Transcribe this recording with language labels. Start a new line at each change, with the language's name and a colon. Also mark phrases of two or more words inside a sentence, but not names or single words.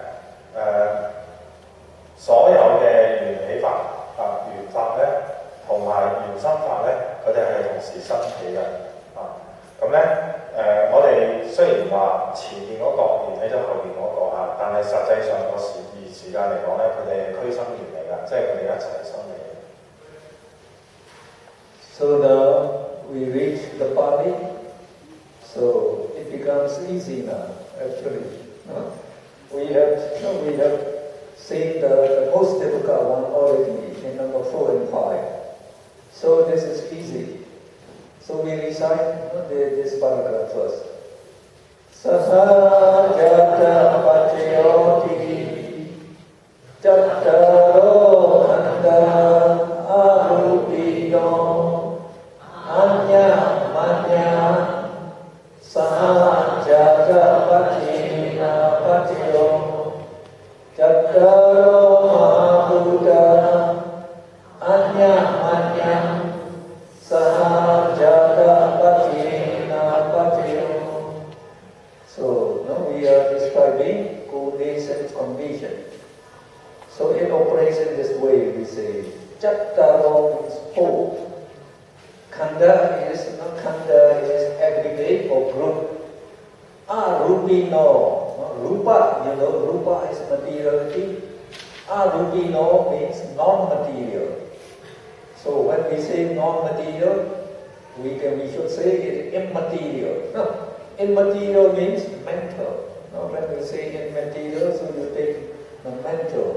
Cantonese: 所有嘅緣起法緣法咧同埋緣生法咧，佢哋係同時生起嘅咁咧我哋雖然話前面嗰個緣起咗後面嗰個但係實際上個時間嚟講咧，佢哋係俱生緣嚟㗎，即係佢哋一齊生起。
English: So now we reach the Pali, so it becomes easy now. Actually, we have seen the most difficult one already in number 4 and 5. So this is easy. So we recite this paragraph first.
Pali: Sahajata pachayoti chattaro khanda arupino anya manya sahajata pachina pachayo chattaro mahabuddha anya manya sahajata pachina pachayo.
English: So now we are describing coordination condition. So it operates in this way. We say chattaro means 4. Khanda is aggregate or group. Arupino, rupa, rupa is materiality. Arupino means non-material. So when we say non-material, we should say it immaterial. Immaterial means mental. When we say immaterial, so you take the mental.